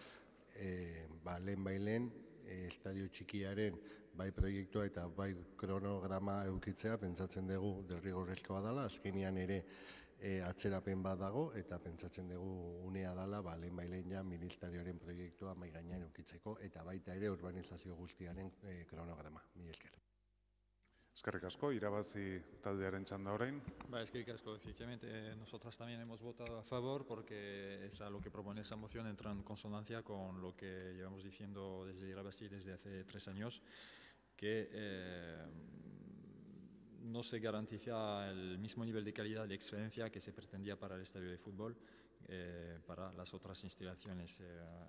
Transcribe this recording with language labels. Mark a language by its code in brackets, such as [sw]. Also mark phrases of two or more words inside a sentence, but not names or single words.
[eu] lehen estadio txikiaren bai proiektua eta bai kronograma eukitzea pentsatzen dugu derrigorrezkoa dela, azkenean ere atzerapen bat dago eta pentsatzen dugu unea dela lehen ja ministarioaren proiektua mai gainean eukitzeko eta baita ere urbanizazio guztiaren kronograma. Mila esker. Eskerrik asko, irabazi taldearen txanda orain. Eskerrik asko, [es] efectivamente, nosotras también hemos votado a favor porque lo que propone esa moción entra en consonancia con lo que llevamos diciendo desde Irabazi desde hace 3 años, que no se garantiza el mismo nivel de calidad de excelencia que se pretendía para el estadio de fútbol, para las otras instalaciones.